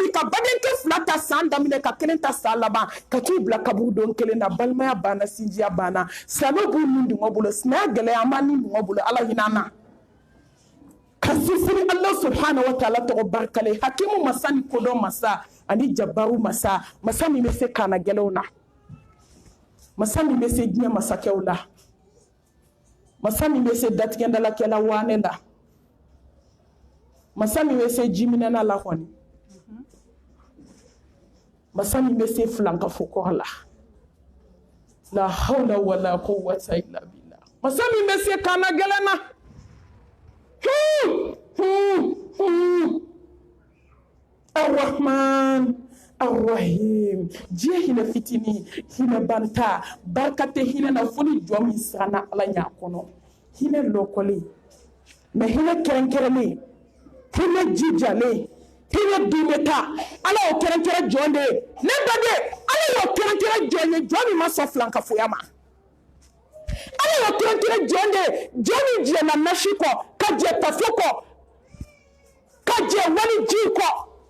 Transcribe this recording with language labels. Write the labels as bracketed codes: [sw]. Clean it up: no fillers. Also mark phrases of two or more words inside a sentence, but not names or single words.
[bm] min ka badenkɛ fila ta san daminɛ ka kelen ta san laban ka t'u bila kaburudon kelen na balimaya banna sinjiya banna silamɛw b'u nin dun bolo sinaya gɛlɛya an b'a nin dun bolo ala hinɛ an na ka sinsin ala [ar] سبحانه وتعالى [bm] tɔgɔ barikale hakimu masa ni kodɔn masa ani jabaru masa masa min bɛ se kaana gɛlɛnw na masa min bɛ se diɲɛ masakɛw la masa min bɛ se datigɛndalakɛla waane la masa min bɛ se jiminɛna la kɔni masa min bɛ se filankafo kɔrɔ la [ar] لا حول ولا قوة إلا بالله [bm] masa min bɛ se kaana gɛlɛn na [ar] الرحمن الرحيم [bm] diɲɛ hinɛ fitini hinɛ banta barika tɛ hinɛ na fo ni jɔn min siranna ala ɲɛ kɔnɔ hinɛ lɔkɔlen mɛ hinɛ kɛrɛnkɛrɛnnen hinɛ jijalen hinɛ dunbɛ ta ala y'o kɛrɛnkɛrɛn jɔn de ye ne baden ala y'o kɛrɛnkɛrɛn jɔn ye jɔn min ma sɔn filankafoya ma ala y'o kɛrɛnkɛrɛn jɔn de ye jɔn min jɛnna nasi kɔ ka jɛ tafo kɔ ka jɛ wali ji kɔ